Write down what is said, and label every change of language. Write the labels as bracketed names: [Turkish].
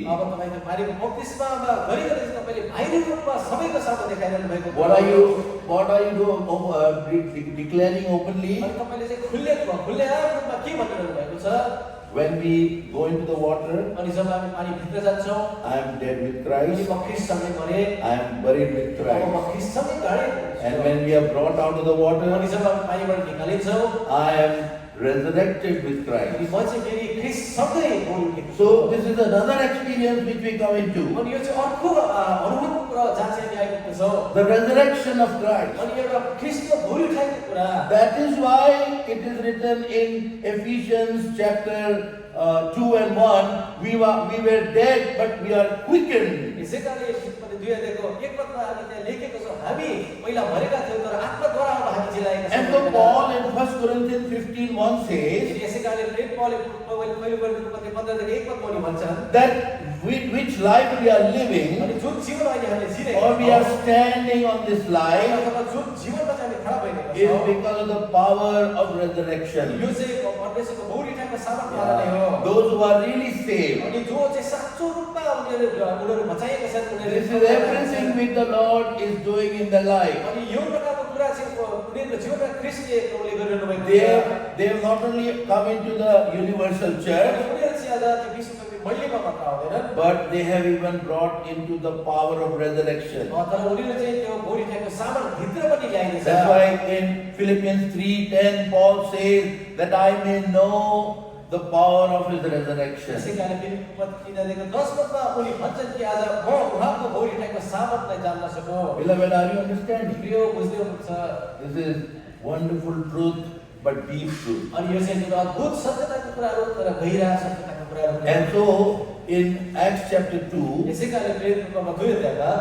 [Nepali] अब तपाईँको पानीको बप्तिस्मामा गरिकन चाहिँ तपाईँले बाहिरी रूपमा सबैको सामु देखाइरहनु भएको [English] What are you declaring openly? [Nepali] अनि तपाईँले चाहिँ खुल्लेआम रूपमा के भनिरहनु भएको छ? [English] When we go into the water, [Nepali] अनि जब हामी पानी भित्र जान्छौँ, [English] I am dead with [Nepali] अनि [English] Christ, [Nepali] म ख्रीष्टसँगै मरे, [English] I am buried with [Nepali] अब [English] Christ. [Nepali] म ख्रीष्टसँगै गाडेको छु। [English] And when we are brought out of the water, [Nepali] अनि जब हामी पानीबाट निकालिन्छौँ, [English] I am resurrected with [Nepali] अनि [English] Christ. [Nepali] म चाहिँ फेरि ख्रीष्टसँगै उठेको छु। [English] So this is another experience which we come into. [Nepali] अनि यो चाहिँ अर्को अनुभवको कुरा जहाँ चाहिँ हामी आइपुग्छौँ। [English] The resurrection of Christ. [Nepali] अनि एउटा ख्रीष्टको भुँडी उठाएको कुरा। [English] That is why it is written in Ephesians chapter 2 and 1, we were dead but we are quickened. [Nepali] यसै कारणले एफिसीपत्र 2 अध्यायको 1 पदमा हामी त्यहाँ लेखेको छ, हामी पहिला मरेका थियौँ तर आत्माद्वारा अब हामी जिलाएका छौँ। [English] And so Paul in 1 Corinthians 15:1 says [Nepali] यसै कारणले प्रेरित पौलले पहिलो कोरिन्थीको पत्र 15 अध्यायको 1 पदमा उनी भन्छन्, [English] that with which life we are living, [Nepali] अनि जुन जीवन अहिले हामीले जिरहेका [English] or we are [Nepali] छौँ, [English] standing on this life, [Nepali] अथवा जुन जीवनमा चाहिँ हामी खडा भइरहेका [English] is [Nepali] छौँ, [English] because of the power of resurrection. [Nepali] यो चाहिँ परमेश्वरको भुँडी उठाएको सामर्थ्यद्वारा नै हो। [English] Those who are really saved, [Nepali] अनि जो चाहिँ साँचो रूपमा उनीहरू बचाइएका छन्, [English] this is everything which the Lord is doing in their life. [Nepali] अनि यो प्रकारको कुरा चाहिँ उनीहरूको जीवनमा ख्रीष्टले प्रभुले गरिरहनु भएको छ। [English] They have not only come into the universal church, [Nepali] उनीहरू चाहिँ आज त्यो विश्वव्यापी मण्डलीमा मात्र आउँदैनन्, [English] but they have even brought into the power of resurrection. [Nepali] तर उनीहरू चाहिँ त्यो भुँडी उठाएको सामर्थ भित्र पनि ल्याइनेछ। [English] That's why in Philippians 3:10 Paul says that I may know the power of his resurrection. [Nepali] यसै कारणले फिलिप्पीको पत्र 3 अध्यायको 10 पदमा उनी भन्छन् कि आज म उहाँको भुँडी उठाएको सामर्थ्यलाई जान्न सकूँ। [English] Beloved, are you understanding? [Nepali] प्रिय बुझ्दै हुनुहुन्छ? [English] This is wonderful truth, but deep truth. [Nepali] अनि यो चाहिँ जुन अद्भुत सत्यताको कुराहरू तर गहिरा सत्यताको कुराहरू। [English] And so in Acts chapter 2, [Nepali] यसै कारणले प्रेरितको पत्र 2 अध्यायमा